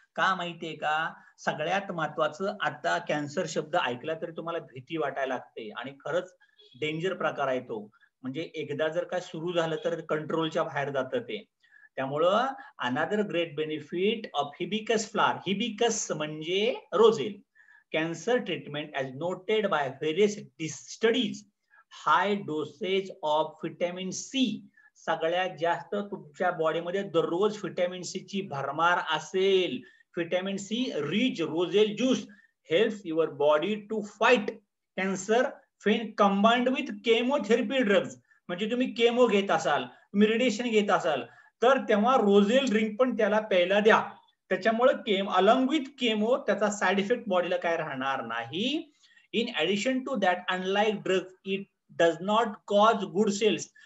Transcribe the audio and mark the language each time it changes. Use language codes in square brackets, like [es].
[mr] का माहितीये का? सगळ्यात महत्वाचं, आता कॅन्सर शब्द ऐकला तरी तुम्हाला भीती वाटायला लागते आणि खरंच डेंजर प्रकार आहे तो. म्हणजे एकदा जर का सुरू झालं तर कंट्रोलच्या बाहेर जातं ते. त्यामुळं [en] another great benefit of hibiscus flower, [mr] hibiscus म्हणजे roselle. [en] Cancer treatment as noted by various studies, high dosage of vitamin C. [mr] सगळ्यात जास्त तुमच्या बॉडीमध्ये दररोज व्हिटॅमिन सी ची भरमार असेल. [en] Vitamin C rich roselle juice helps your body to fight cancer when combined with chemotherapy drugs. [mr] म्हणजे तुम्ही केमो घेत असाल, तुम्ही रेडिएशन घेत असाल, तर तेव्हा रोजेल ड्रिंक पण त्याला प्यायला द्या. त्याच्यामुळे [en] along with chemo [mr] त्याचा साइड इफेक्ट बॉडीला काय राहणार नाही. [en] In addition to that, unlike drugs, it does not cause good cells.